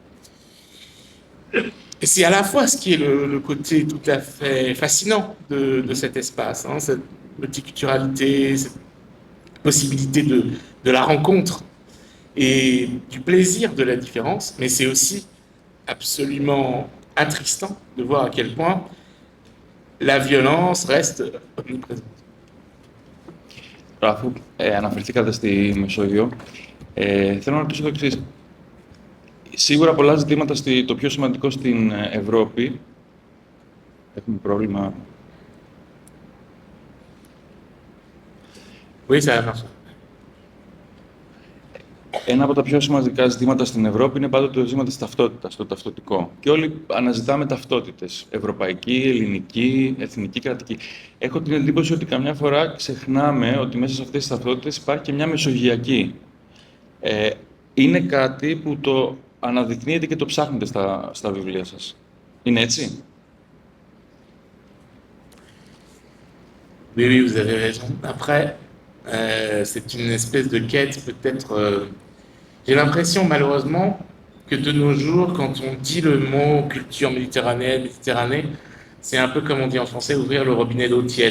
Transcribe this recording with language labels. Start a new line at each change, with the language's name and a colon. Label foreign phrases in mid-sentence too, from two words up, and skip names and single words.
French: Et c'est à la fois ce qui est le côté tout à fait fascinant de cet espace, cette multiculturalité, cette possibilité de la rencontre et du plaisir de la différence, mais c'est aussi absolument attristant de voir à quel point la violence reste omniprésente.
Greek: Αφού αναφερθήκατε στη Μεσόγειο, θέλω να ρωτήσω το εξής. Σίγουρα πολλά ζητήματα το πιο σημαντικό στην Ευρώπη. Έχουμε πρόβλημα.
French: Oui, ça marche.
Greek: Ένα από τα πιο σημαντικά ζητήματα στην Ευρώπη είναι πάντοτε το ζήτημα της ταυτότητας, το ταυτοτικό. Και όλοι αναζητάμε ταυτότητες. Ευρωπαϊκή, ελληνική, εθνική, κρατική. Έχω την εντύπωση ότι καμιά φορά ξεχνάμε ότι μέσα σε αυτές τις ταυτότητες υπάρχει και μια μεσογειακή. Είναι κάτι που το αναδεικνύετε και το ψάχνετε στα βιβλία σας. Είναι έτσι?
French: Oui, oui, vous avez raison. Après, c'est une espèce de quête peut-être... j'ai l'impression malheureusement que de nos jours, quand on dit le mot culture méditerranéenne, Méditerranée, c'est un peu comme on dit en français, ouvrir le robinet d'eau tiède.